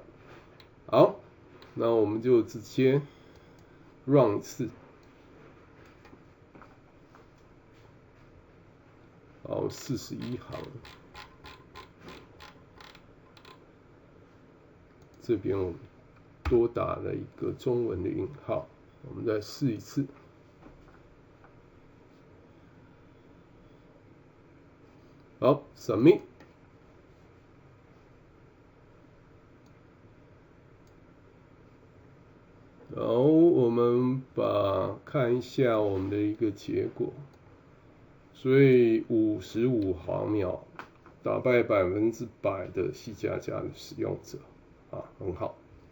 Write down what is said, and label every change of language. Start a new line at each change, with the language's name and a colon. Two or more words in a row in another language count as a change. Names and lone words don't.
Chinese: 好，那我們就直接 run 一次。41行，這邊我們多打了一個中文的引號，我們再試一次。好 ，submit。然後我们看一下我們的一個結果。所以55毫秒打敗100%的 C++ 的使用者很好。